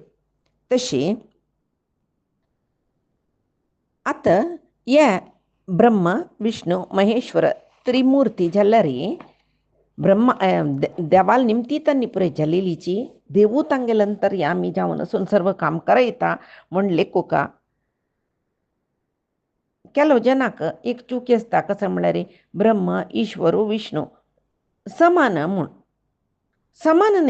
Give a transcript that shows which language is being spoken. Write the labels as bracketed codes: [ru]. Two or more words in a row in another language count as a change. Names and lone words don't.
[kok] तशी आतां हे ब्रह्म विष्णू महेश्वर त्रिमुर्ती जाल्यार ब्रह्मा देवाल निमती तांणी पुरय जालेलीची देवू तांगेले अंतर्यामी जावन असून सर्व काम करयता म्हण लेखुका केलो जनाक एक चुकी आसता कसं म्हळ्यार ब्रह्म ईश्वर विष्णू समान म्हूण समान न्ही